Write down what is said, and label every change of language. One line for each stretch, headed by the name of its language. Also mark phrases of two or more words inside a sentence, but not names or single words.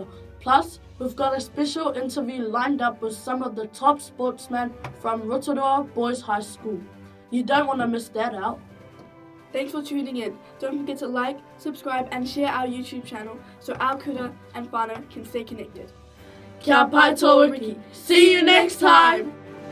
English: Plus, we've got a special interview lined up with some of the top sportsmen from Rotorua Boys High School. You don't want to miss that out. Thanks for tuning in. Don't forget to like, subscribe and share our YouTube channel so our kura and whānau can stay connected.
Māori: Kia pai tō wiki.
English: See you next time!